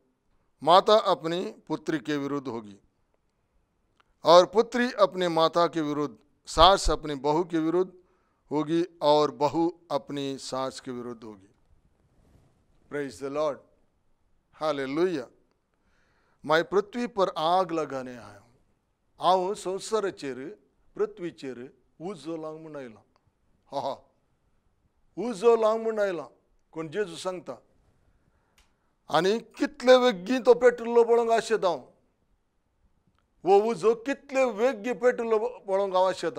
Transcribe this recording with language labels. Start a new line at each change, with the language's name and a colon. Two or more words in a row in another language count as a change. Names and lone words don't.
Hindi: माता अपनी पुत्री के विरुद्ध होगी और पुत्री अपने माता के विरुद्ध. सास अपनी बहू के विरुद्ध होगी और बहू अपनी सास के विरुद्ध होगी.
English: Praise the Lord, hallelujah.
Hindi: मैं पृथ्वी पर आग लगाने आया हूँ.
Konkani: हांव संवसाराचेर पृथ्वीचेर उजो लावंक म्हूण आयलां. हा उजो लावंक म्हूण आयलां कोण जेजू सांगता. आनी कितले वेगीं तो पेटलो पळोवंक आशेता हांव. वो उजो कितले वेगीं पेटलो पळोवंक हांव आशेतां.